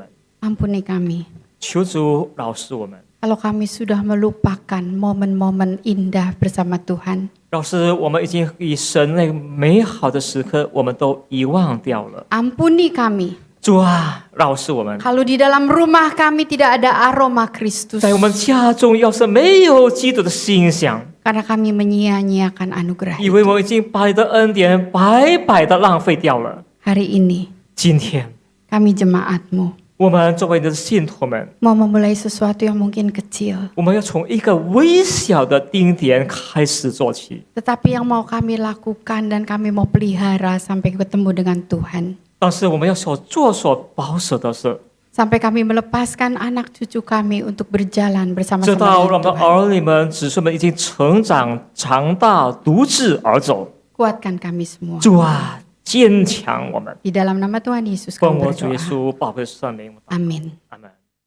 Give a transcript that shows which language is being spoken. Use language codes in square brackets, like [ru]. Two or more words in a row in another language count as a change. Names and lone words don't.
[id] Ampuni kami. [zh] 求主饶恕我们， [id] Kalau kami sudah melupakan momen-momen indah bersama Tuhan. [zh] 饶是我们已经与神那个美好的时刻，我们都遗忘掉了。 [id] Ampuni kami. [zh] 主啊，饶恕我们， [id] Kalau di dalam rumah kami tidak ada aroma Kristus. [zh] 在我们家中要是没有基督的馨香， [id] Karena kami menyia-nyiakan anugerah. [zh] 以为我们已经把你的恩典白白的浪费掉了。 [id] Hari ini [zh] 今天， [id] kami jemaat-Mu [zh] 我们作为你的信徒们， [id] mau memulai sesuatu yang mungkin kecil. [zh] 我们要从一个微小的丁点开始做起。 [id] Tetapi yang mau kami lakukan dan kami mau pelihara sampai ketemu dengan Tuhan. [zh] 但是我们要所保守的是， [id] Sampai kami melepaskan anak cucu kami untuk berjalan [zh] 直 [id] bersama-sama [zh] 到 [id] dengan [zh] 我们的 [id] Tuhan. [zh] 儿女们、子孙们已经成长、长大、独自而走。 [id] Kuatkan kami semua. [zh] 主啊，坚强我们， [id] Di dalam nama Tuhan Yesus [zh] 奉 [id] kami [zh] 我主耶 [id] berdoa. [zh] 稣宝贵的圣名， [id] Amin. [zh] 阿门。